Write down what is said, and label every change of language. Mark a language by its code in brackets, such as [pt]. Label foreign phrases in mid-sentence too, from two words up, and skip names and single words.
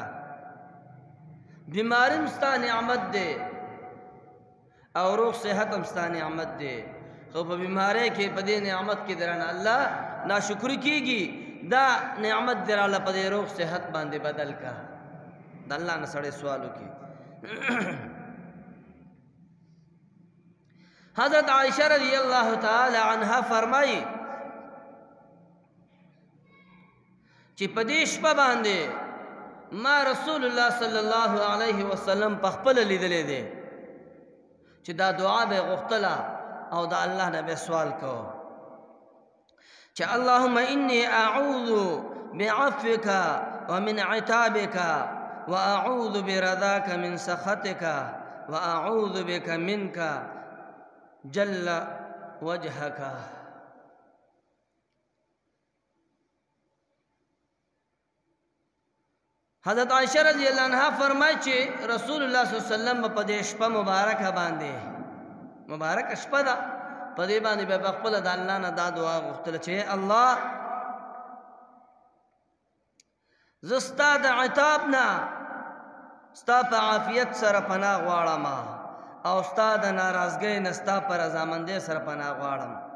[ps] بیماری مستا نعمت دے او روغ صحت مستا نعمت دے، خو په بیماری کې په دې نعمت کې درانه الله ناشکری کیږي، دا نعمت دراله په دې روغ صحت باندې بدل کا. د الله نه سړی سوال وکړي. حضرت عائشہ [ar] رضی اللہ تعالی عنہا [ps] فرمائی چې په دې شپه باندې ما رسول الله [ar] صلی الله علیه وسلم [ps] په خپل لیدلې دی چې دا دعا به غوښتله او دا الله نه به سوال کو چې [ar] اللهم انی اعوذ بعفوک ومن عتابک واعوذ برضاک من سخطک واعوذ بک منک جل وجهک. [ps] حضرت عائشہ [ar] رضی اللہ عنہ [ps] فرمائے چې رسول اللہ [ar] صلی اللہ علیہ وسلم [ps] په دې شپه مبارکه باندې مبارک شپه ده په دې باندې به خپل د الله نه دا دعا غوښتله چې الله زستا د عتاب نه ستا په عافیت سره پناه غواړم او ستا د ناراضګۍ نه ستا په رضامندۍ سره پناه غواړم.